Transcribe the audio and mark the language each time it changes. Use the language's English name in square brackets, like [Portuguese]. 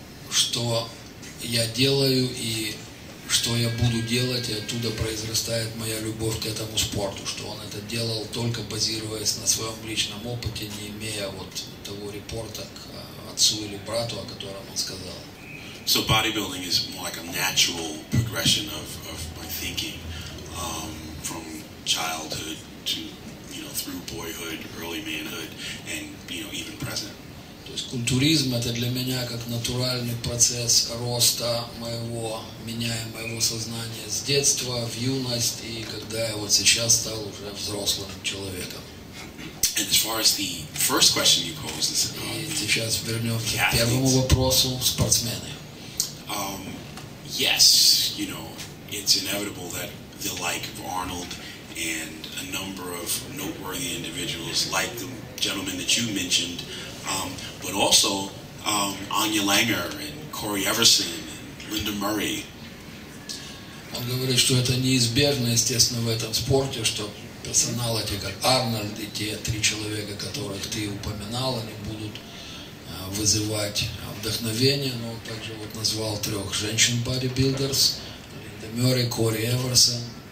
[Russian] что я делаю и что я буду делать, и оттуда произрастает моя любовь к этому спорту, что он это делал только базируясь на своем личном опыте, не имея вот того репорта к отцу или брату, о котором он сказал. [English] So bodybuilding is more like a natural progression of my thinking, from childhood to, through boyhood, early manhood, and, even present. [Russian] То есть культуризм это для меня как натуральный процесс роста меняя моего сознания с детства в юность, и когда я вот сейчас стал уже взрослым человеком. [English] And as far as the first question you posed is, [Russian] и сейчас вернемся к первому вопросу, спортсмены. [English] Yes, it's inevitable that the like of Arnold and a number of noteworthy individuals like the gentleman that you mentioned, but also Anya Langer and Corey Everson and Linda Murray. [Russian] Он говорит, что это неизбежно, естественно, в этом спорте, что персоналы, те как Арнольд и те 3 человека, которых ты упоминал, они будут вызывать вдохновение, но также вот назвал 3 женщин-бодибилдерс, Линда Мюррей, Кори Эверсон.